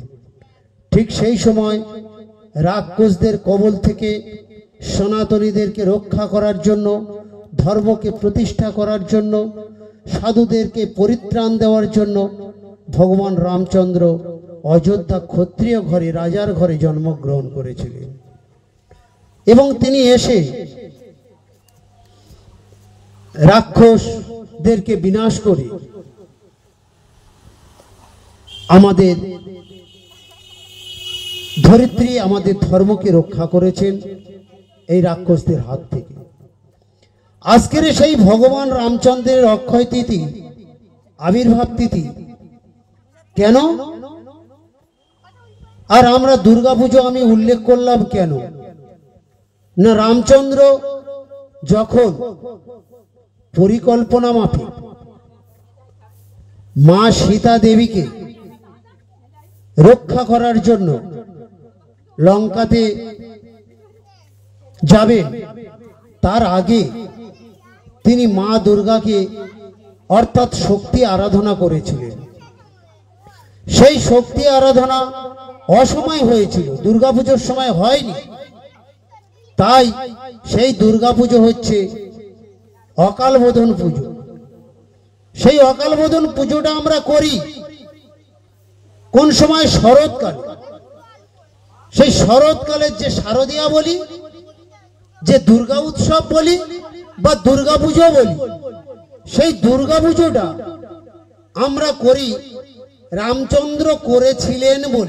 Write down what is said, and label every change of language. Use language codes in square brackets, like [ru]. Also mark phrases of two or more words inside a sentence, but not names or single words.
[bn] ठीक সেই সময় রাক্ষসদের কবল থেকে সনাতনীদেরকে রক্ষা করার জন্য ধর্মকে প্রতিষ্ঠা করার জন্য সাধুদেরকে পরিত্রাণ দেওয়ার জন্য ভগবান রামচন্দ্র অযোধ্যা ক্ষত্রিয় ঘরে রাজার ঘরে জন্মগ্রহণ করেছিলেন এবং তিনি এসে রাক্ষসদেরকে বিনাশ করে আমাদের ধরিত্রী আমাদের ধর্ম কে রক্ষা करेছেন এই রাক্ষসদের हाथ থেকে। আজকের সেই ভগবান রামচন্দ্রের অক্ষয় তিথি আবির্ভাব তিথি কেন আর আমরা দুর্গা পুজো আমি উল্লেখ করলাম কেন না রামচন্দ্র যখন পরিকল্পনা মাফিক মা সীতা দেবী কে রক্ষা করার জন্য লঙ্কাতে যাবেন তার আগে তিনি মা দুর্গা কে অর্থাৎ শক্তি আরাধনা करेছিলেন সেই শক্তি আরাধনা অসময় হয়েছিল দুর্গা পূজার সময় হয়নি তাই সেই দুর্গা পূজা হচ্ছে অকাল বোধন পূজা সেই অকাল বোধন পূজাটা আমরা করি কোন সময় শরৎকালে সেই শরৎকালের যে শারদীয়া বলি যে দুর্গা উৎসব বলি বা দুর্গা পূজা বলি সেই দুর্গা পূজাটা আমরা করি রামচন্দ্র করেছিলেন বলে।